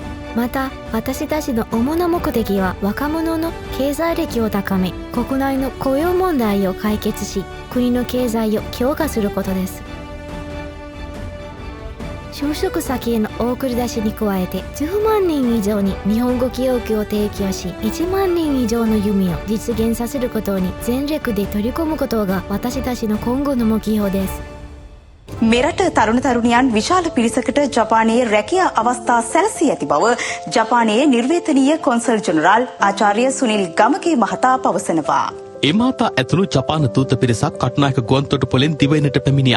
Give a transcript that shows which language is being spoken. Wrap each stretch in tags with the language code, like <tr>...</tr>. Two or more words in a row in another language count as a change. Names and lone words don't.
<ja>また、私たちの主な目的は若者の経済力を高め、国内の雇用問題を解決し、国の経済を強化することです。就職先への送り出しに加えて10万人以上に日本語教育を提供し、1万人以上の夢を実現させることに全力で取り組むことが私たちの今後の目標です。</ja> <si>මෙරට තරුණ තරුණියන් විශාල පිරිසකට ජපානයේ රැකියා අවස්ථා සැලසී ඇති බව ජපානයේ නිර්වේතනීය කොන්සල් ජෙනරාල් ආචාර්ය සුනිල් ගමගේ මහතා පවසනවා. එමාතා ඇතුළු ජපාන දූත පිරිසක් කටුනායක ගුවන්තොටුපොළෙන් දිවයිනට පැමිණියා.</si>